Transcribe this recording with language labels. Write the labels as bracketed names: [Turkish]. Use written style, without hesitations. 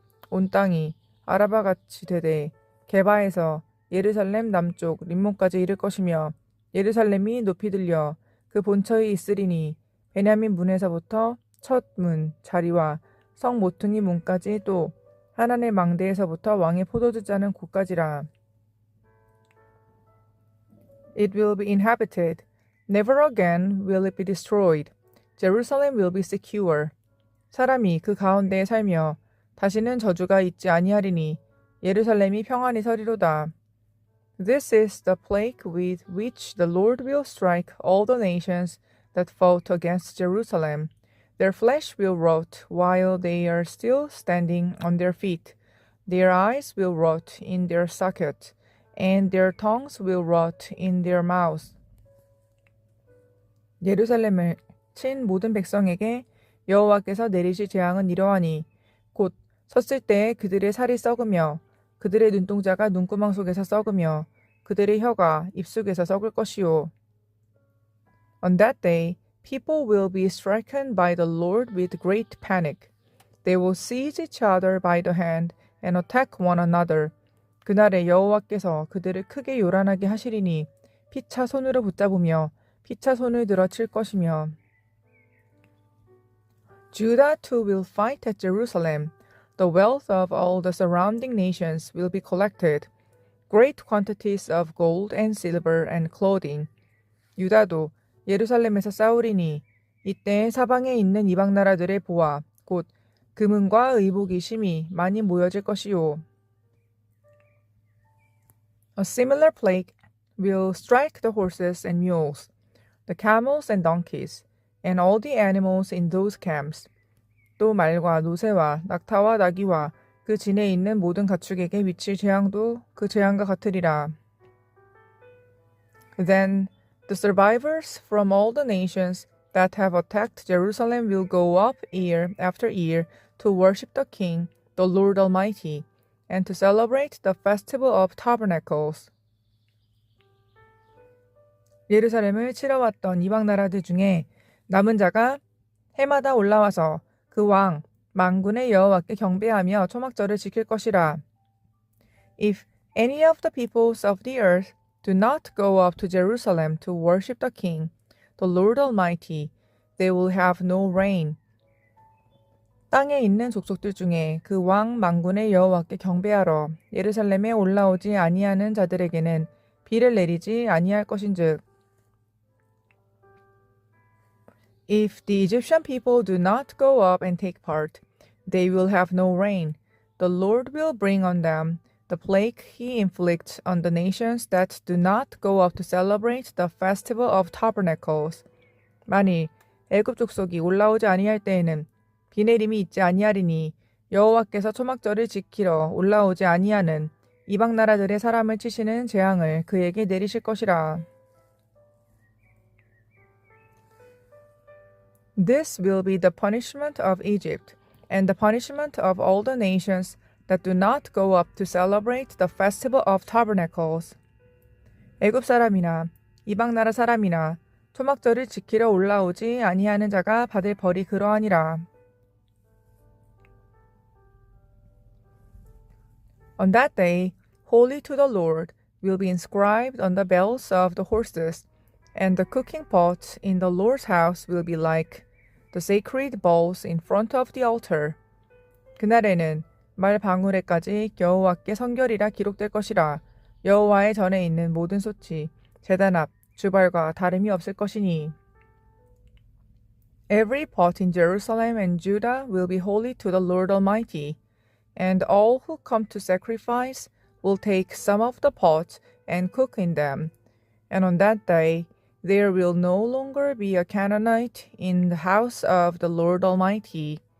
[Korean] 온 땅이 아라바같이 되되 게바에서 예루살렘 남쪽 림몬까지 이를 것이며 예루살렘이 높이 들려 그 본처에 있으리니 베냐민 문에서부터 첫 문 자리와 성 모퉁이 문까지 또 하나님의 망대에서부터 왕의 포도주 짜는 곳까지라. [English] It will be inhabited. Never again will it be destroyed. Jerusalem will be secure. [Korean] 사람이 그 가운데에 살며 다시는 저주가 있지 아니하리니 예루살렘이 평안히 서리로다. [English] This is the plague with which the Lord will strike all the nations that fought against Jerusalem. Their flesh will rot while they are still standing on their feet. Their eyes will rot in their sockets, and their tongues will rot in their mouths. [Korean] 예루살렘을 친 모든 백성에게 여호와께서 내리실 재앙은 이러하니 곧 섰을 때에 그들의 살이 썩으며 그들의 눈동자가 눈구멍 속에서 썩으며 그들의 혀가 입속에서 썩을 것이요. [English] On that day, people will be stricken by the Lord with great panic. They will seize each other by the hand and attack one another. [Korean] 그날에 여호와께서 그들을 크게 요란하게 하시리니 피차 손으로 붙잡으며 피차 손을 들어 칠 것이며. [English] Judah too will fight at Jerusalem. The wealth of all the surrounding nations will be collected. Great quantities of gold and silver and clothing. [Korean] 유다도 예루살렘에서 싸우리니 이때 사방에 있는 이방 나라들의 보화 곧 금은과 의복이 심히 많이 모여질 것이요. [English] A similar plague will strike the horses and mules, the camels and donkeys, and all the animals in those camps. [Korean] 또 말과 노새와 낙타와 나귀와 그 진에 있는 모든 가축에게 미칠 재앙도 그 재앙과 같으리라. [English] Then the survivors from all the nations that have attacked Jerusalem will go up year after year to worship the King, the Lord Almighty, and to celebrate the festival of tabernacles. [Korean] 예루살렘을 치러왔던 이방 나라들 중에 남은 자가 해마다 올라와서 그 왕 만군의 여호와께 경배하며 초막절을 지킬 것이라. [English] If any of the peoples of the earth do not go up to Jerusalem to worship the King, the Lord Almighty, they will have no rain. [Korean] 땅에 있는 족속들 중에 그 왕 만군의 여호와께 경배하러 예루살렘에 올라오지 아니하는 자들에게는 비를 내리지 아니할 것인즉. [English] If the Egyptian people do not go up and take part, they will have no rain. The Lord will bring on them the plague he inflicts on the nations that do not go up to celebrate the festival of tabernacles. [Korean] 만일 애굽 족속이 올라오지 아니할 때에는 비 내림이 있지 아니하리니 여호와께서 초막절을 지키러 올라오지 아니하는 이방 나라들의 사람을 치시는 재앙을 그에게 내리실 것이라. [English] This will be the punishment of Egypt, and the punishment of all the nations that do not go up to celebrate the festival of tabernacles. [Korean] 애굽 사람이나 이방 나라 사람이나 초막절을 지키러 올라오지 아니하는 자가 받을 벌이 그러하니라. [English] On that day, holy to the Lord will be inscribed on the bells of the horses, and the cooking pots in the Lord's house will be like the sacred bowls in front of the altar. [Korean] 그날에는 말 방울에까지 여호와께 성결이라 기록될 것이라. 여호와의 전에 있는 모든 솥이 제단 앞 주발과 다름이 없을 것이니. [English] Every pot in Jerusalem and Judah will be holy to the Lord Almighty, and all who come to sacrifice will take some of the pots and cook in them. And on that day there will no longer be a Canaanite in the house of the Lord Almighty.